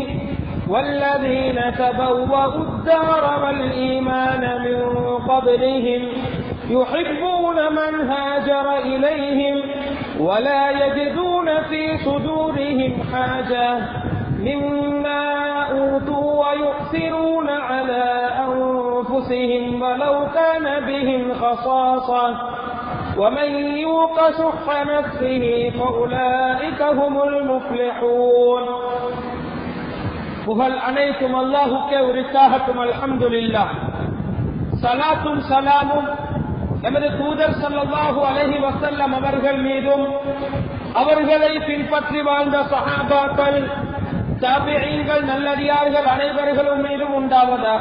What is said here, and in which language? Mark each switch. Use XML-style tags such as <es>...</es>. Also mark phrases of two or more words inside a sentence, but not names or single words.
<ar>والذين تبوأوا الدار والإيمان من قبلهم يحبون من هاجر إليهم ولا يجدون في صدورهم حاجة مما أوتوا ويؤثرون على أنفسهم ولو كان بهم خصاصة ومن يوق شح نفسه فأولئك هم المفلحون.</ar> <ta>புகழ் அனைத்தும் அல்லாஹுக்கே உரித்தாகட்டும். அல்ஹம்துலில்லாஹ். ஸலாத்தும் ஸலாமும் நமது தூதர்</ta> <ar>صلى الله عليه وسلم</ar> <ta>அவர்கள் மீதும் அவர்களை பின்பற்றி வாழ்ந்த சஹாபாக்கள், தாபிஈன்கள், நல்லடியார்கள் அனைவர்களும் மீதும் உண்டாவதாக.</ta>